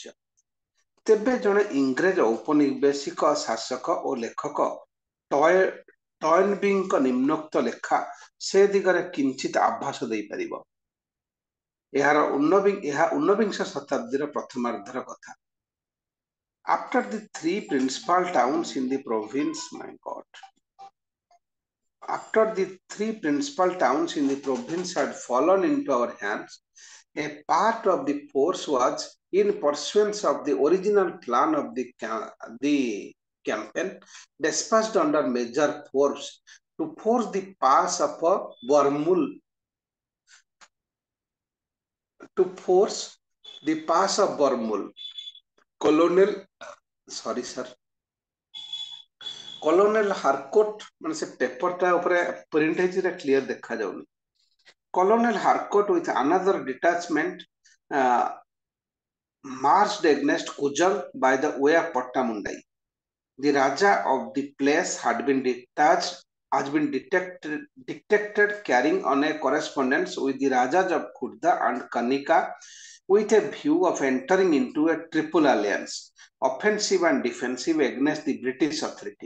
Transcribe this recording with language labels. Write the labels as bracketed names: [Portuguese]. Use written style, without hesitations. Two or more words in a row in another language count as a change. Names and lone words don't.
[Odia] ତେବେ ଜଣେ ଇଂରେଜ ଔପନିବେଶିକ ଶାସକ ଓ ଲେଖକ ଟଏନବିଙ୍କ ନିମ୍ନୋକ୍ତ ଲେଖା ସେ ଦିଗରେ କିଞ୍ଚିତ ଆଭାସ ଦେଇପାରିବ। ଏହା ଊନବିଂଶ ଶତାବ୍ଦୀର ପ୍ରଥମାର୍ଦ୍ଧର କଥା। [English] After the three principal towns in the province had fallen into our hands, a part of the force was, in pursuance of the original plan of the campaign, dispatched under Major Forbes to force the pass of Barmul. Colonel Harcourt, [Odia] ମାନେ ସେ ପେପରଟା ଉପରେ ପ୍ରିଣ୍ଟ ହେଇଛି, କ୍ଲିୟର ଦେଖାଯାଉନି। [English] Colonel Harcourt with another detachment marched against Kujang by the way of Pattamundai. The Raja of the place had been detected carrying on a correspondence with the Rajas of Khurda and Kanika with a view of entering into a triple alliance, offensive and defensive, against the British authority.